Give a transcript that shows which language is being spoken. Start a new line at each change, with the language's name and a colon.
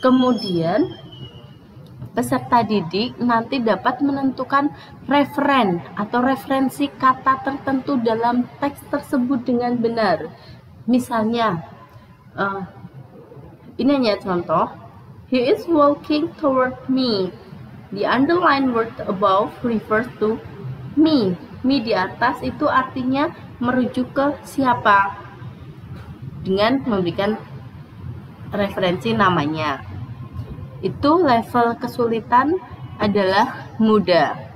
Indonesian: Kemudian peserta didik nanti dapat menentukan referen atau referensi kata tertentu dalam teks tersebut dengan benar. Misalnya, ini hanya contoh.
English: He is walking toward me. The underlined word above refers to me.
Indonesian: Me di atas itu artinya merujuk ke siapa dengan memberikan referensi namanya. Itu level kesulitan adalah mudah.